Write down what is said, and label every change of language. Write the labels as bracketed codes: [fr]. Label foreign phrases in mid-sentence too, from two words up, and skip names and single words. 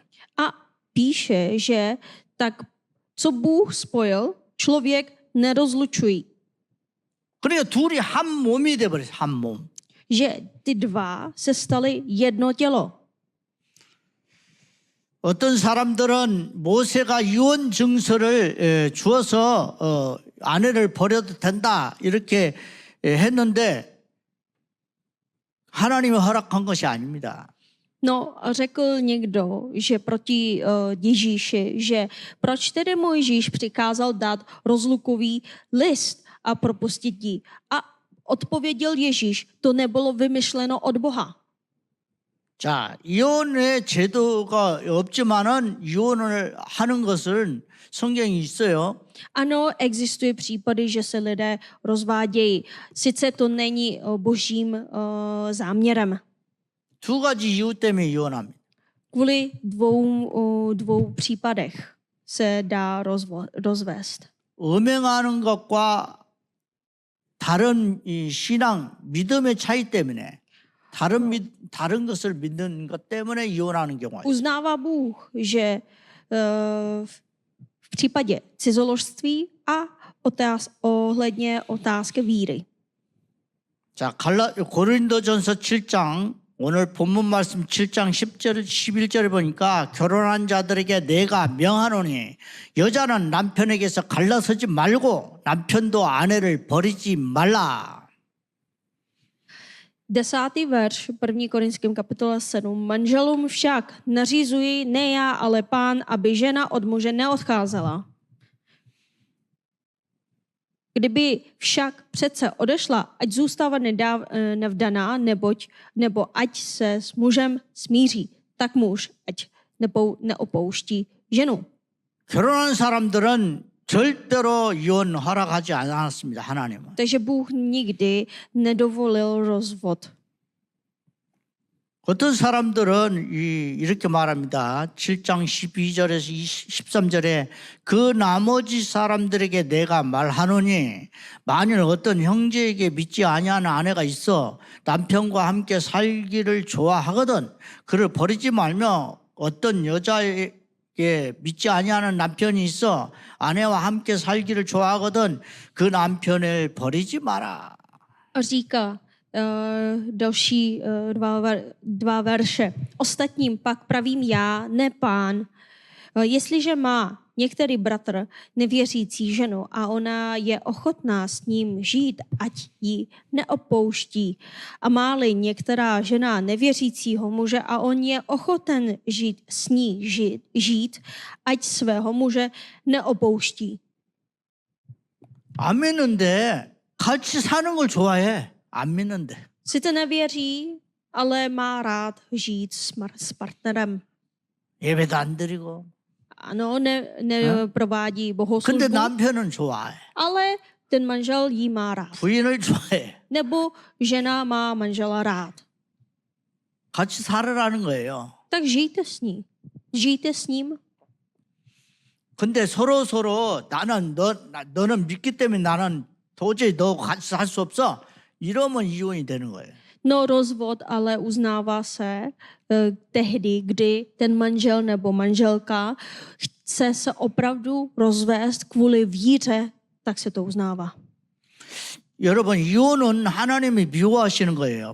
[cs] A píše, že tak, co Bůh spojil, člověk nerozlučují. [ko] 그러니까 둘이 한 몸이 돼 버렸어요. 한 몸. [cs] Že ty dva se staly jedno tělo. [ko] 어떤 사람들은 모세가 이혼 증서를 주어서 아내를 버려도 된다 이렇게 했는데 하나님이 허락한 것이 아닙니다. [cs] No, řekl někdo, že proti Ježíši, že proč tedy Mojžíš přikázal dát rozlukový list a propustit ji. A odpověděl Ježíš, to nebylo vymyšleno od Boha. [ko] 자, 이혼의 제도가 없지만은 이혼을 하는 것은 성경이 있어요. [cs] Ano, existují případy, že se lidé rozvádějí. Sice to není božím záměrem. [ko] 두 가지 이유 때문에 이혼합니다. [cs] Kvůli dvou případech se dá rozvést. [ko] 음행하는 것과 다른 이 신앙, 믿음의 차이 때문에 다른 것을 믿는 것 때문에 이혼하는 경우가 있어요. [cs] Uznává Bůh, že v případě cizoložství a ohledně otázky víry. [ko] 자, 고린도전서 7장 오늘 본문 말씀 7장 10절 11절에 보니까 결혼한 자들에게 내가 명하노니 여자는 남편에게서 갈라서지 말고 남편도 아내를 버리지 말라. [cs] 10. verš 1. Korinským kapitole 7. Manželům však nařizuji ne já, ale Pán, aby žena od muže neodcházela. Kdyby však přece odešla, ať zůstává nevdaná, nebo ať se s mužem smíří, tak muž ať neopouští ženu. [ko] 결혼한 사람들은 절대로 이혼 허락하지 않았습니다. 하나님은. [cs] Takže Bůh nikdy nedovolil rozvod. [ko] 어떤 사람들은 이렇게 말합니다. 7장 12절에서 13절에 그 나머지 사람들에게 내가 말하노니 만일 어떤 형제에게 믿지 아니하는 아내가 있어 남편과 함께 살기를 좋아하거든 그를 버리지 말며 어떤 여자에게 믿지 아니하는 남편이 있어 아내와 함께 살기를 좋아하거든 그 남편을 버리지 마라. [cs] A říká další dva verše. Ostatním pak pravím já, ne Pán. Jestliže má některý bratr nevěřící ženu a ona je ochotná s ním žít, ať ji neopouští. A má-li některá žena nevěřícího muže a on je ochoten s ní žít, ať svého muže neopouští. [ko] 안 믿는데 같이 사는 걸 좋아해. 안 믿는데. [cs] Sice nevěří, ale má rád žít s partnerem. [ko] 예배도 안 드리고. [cs] Ano, neprovádí [ko] 근데 [cs] bohoslužbu, [ko] 남편은 좋아해. [cs] ale ten manžel jí má rád. [ko] 부인을 좋아해. [cs] Nebo žena má manžela rád. [ko] 같이 살으라는 거예요. [cs] Tak žijte s ní. Žijte s ním. [ko] 근데 서로 너는 믿기 때문에 나는 도저히 너 같이 살 수 없어. 이러면 이혼이 되는 거예요. [cs] No rozvod ale uznává se tehdy, kdy ten manžel nebo manželka chce se opravdu rozvést kvůli víře, tak se to uznává. [ko] 여러분 이혼은 하나님이 미워하시는 거예요.